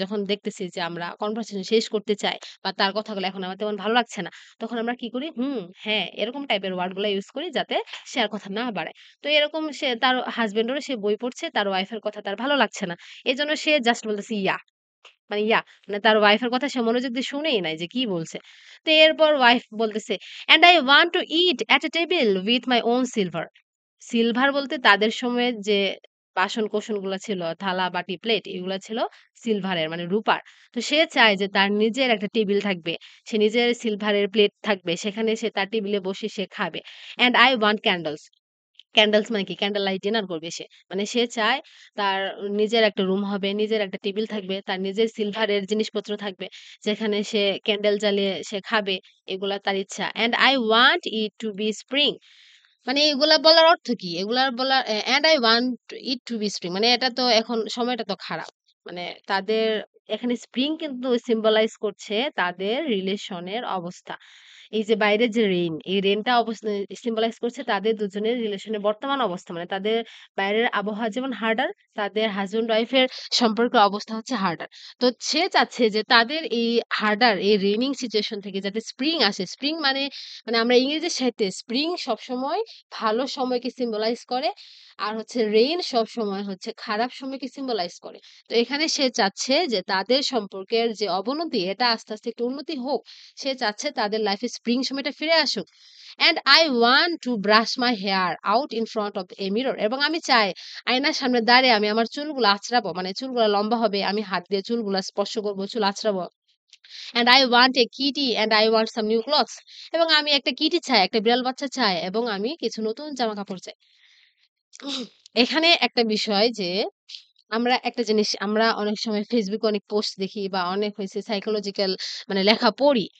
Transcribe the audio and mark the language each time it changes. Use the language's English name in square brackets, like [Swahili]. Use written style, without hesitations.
[Bangla] যখন দেখতেছি যে আমরা কনভারসেশন শেষ করতে চাই বা তার কথাগুলো এখন আমার তেমন ভালো লাগছে না, তখন আমরা কি করি? হুম, হ্যাঁ, এরকম টাইপের ওয়ার্ড গুলা ইউজ করি যাতে সে আর কথা না বাড়ায়। তো এরকম তার হাসব্যান্ডেরও সে বই পড়ছে, তার ওয়াইফ এর কথা তার ভালো লাগছে না। এজন্য সে জাস্ট বলতেছে ইয়া। মানে তার ওয়াইফের কথা সে মনোযোগ দিয়ে শুনেই নাই যে কি বলছে। তো এরপর ওয়াইফ বলতেছে, [English] "And I want to eat at a table with my own silver." [Bangla] Silver বলতে তাদের সময়ের যে বাসন-কোসনগুলা ছিল, থালা, বাটি, প্লেট এগুলা ছিল সিলভারের মানে রূপার। তো সে চায় যে তার নিজের একটা টেবিল থাকবে। সে নিজের সিলভারের প্লেট থাকবে। সেখানে সে তার টেবিলে বসে সে খাবে। [English] "And I want candles." [Bangla] Candles মানে কি? ক্যান্ডেল লাইট ডিনার করবে সে। মানে সে চায় তার নিজের একটা রুম হবে, নিজের একটা টেবিল থাকবে, তার নিজের সিলভারের জিনিসপত্র থাকবে। যেখানে সে ক্যান্ডেল জ্বালিয়ে সে খাবে। এগুলা তার ইচ্ছা। [English] "And I want it to be spring." [Bangla] মানে এগুলা বলার অর্থ কি? এগুলার বলার [English] "and I want it to be spring" [Bangla] মানে এটা তো এখন সময়টা তো খারাপ। মানে তাদের এখানে স্প্রিং কিন্তু symbolize করছে তাদের রিলেশনের অবস্থা। এই যে বাইরের যে রেইন, এই রেইনটা symbolize করছে তাদের দুজনের রিলেশনের বর্তমান অবস্থা। মানে তাদের বাইরের আবহাওয়া যেমন হার্ডার, তাদের হাসব্যান্ড ওয়াইফ এর সম্পর্কের অবস্থা হচ্ছে হার্ডার। তো সে চাচ্ছে যে তাদের এই হার্ডার, এই রেইনিং সিচুয়েশন থেকে যাতে স্প্রিং আসে। স্প্রিং মানে আমরা ইংরেজি সাহিত্যে স্প্রিং সবসময় ভালো সময়কে সিম্বলাইজ করে। আর হচ্ছে রেইন সবসময় হচ্ছে খারাপ সময়কে সিম্বলাইজ করে। তো এখানে সে চাচ্ছে যে তাদের সম্পর্কের যে অবনতি এটা আস্তে, আস্তে একটু উন্নতি হোক। সে চাচ্ছে তাদের লাইফে স্প্রিং সময়টা ফিরে আসুক। [English] and I want to brush my hair out in front of a mirror [Bangla] এবং আমি চাই আয়নার সামনে দাঁড়িয়ে আমি আমার চুলগুলো আঁচড়াবো। মানে চুলগুলা লম্বা হবে। আমি হাত দিয়ে চুলগুলা স্পর্শ করব, চুল আঁচড়াবো। [English] and I want a kitty and I want some new clothes [Bangla] এবং আমি একটা কিটি চাই, একটা বিড়াল বাচ্চা চাই এবং আমি কিছু নতুন জামাকাপড় চাই। এখানে একটা বিষয় যে আমরা একটা জিনিস আমরা অনেক সময় Facebook এ অনেক পোস্ট দেখি বা অনেক হইছে সাইকোলজিক্যাল মানে লেখা পড়ি।